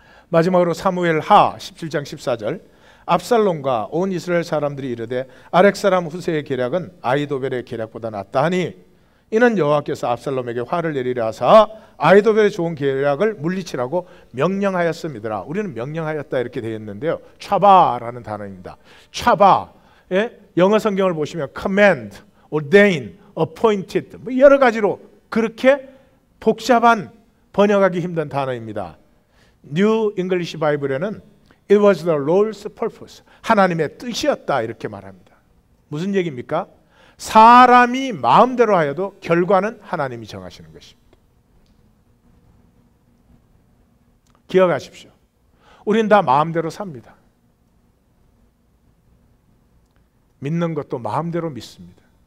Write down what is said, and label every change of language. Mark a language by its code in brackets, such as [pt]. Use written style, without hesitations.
[ko] 마지막으로 사무엘하 17장 14절 압살롬과 온 이스라엘 사람들이 이르되 아렉 사람 후세의 계략은 아히도벨의 계략보다 낫다 하니 이는 여호와께서 압살롬에게 화를 내리려 하사 아히도벨의 좋은 계략을 물리치라고 명령하였음이더라. 우리는 명령하였다 이렇게 되어 있는데요, 차바라는 단어입니다. 차바, 영어 성경을 보시면 command, ordain, appointed, 여러 가지로 그렇게 복잡한 번역하기 힘든 단어입니다. New English Bible에는 [en] It was the Lord's purpose, [ko] 하나님의 뜻이었다 이렇게 말합니다. 무슨 얘기입니까? 사람이 마음대로 하여도 결과는 하나님이 정하시는 것입니다. 기억하십시오. 우린 다 마음대로 삽니다. 믿는 것도 마음대로 믿습니다.